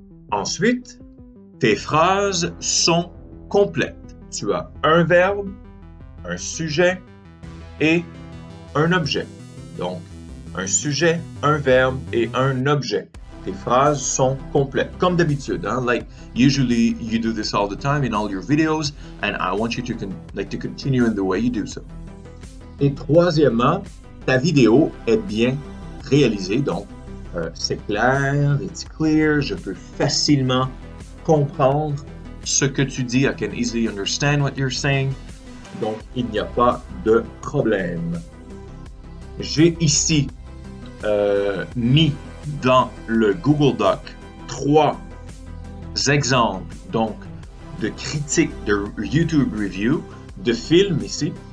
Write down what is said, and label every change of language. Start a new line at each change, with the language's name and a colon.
French: Ensuite, tes phrases sont complètes. Tu as un verbe, un sujet et un objet. Donc, un sujet, un verbe et un objet. Tes phrases sont complètes, comme d'habitude. Hein?
English: Like usually you do this all the time in all your videos, and I want you to continue in the way you do so.
French: Et troisièmement, ta vidéo est bien réalisée, donc c'est clair,
English: it's clear,
French: je peux facilement comprendre ce que tu dis.
English: I can easily understand what you're saying.
French: Donc, il n'y a pas de problème. J'ai ici mis dans le Google Doc 3 exemples donc de critiques de YouTube Review de films ici.